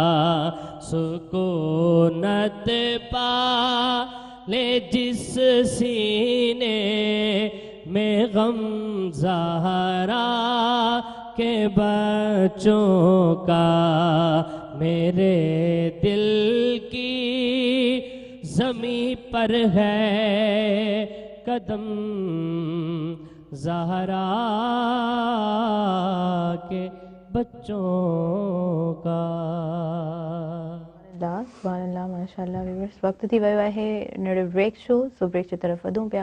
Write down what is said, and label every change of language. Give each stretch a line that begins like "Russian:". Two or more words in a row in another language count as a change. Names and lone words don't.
Urdu: سکونت پا لے جس سینے میں غم زہرا کے بچوں کا، میرے دل کی زمیں پر ہے قدم زہرا کے بچوں کا۔
Arabic: سبحان اللہ، ماشاء اللہ۔
Sindhi: ویورز، وقت थी वियो आहे नंढो
English: break show,
Sindhi: सो ब्रेक जी तरफ़ वधूं पिया।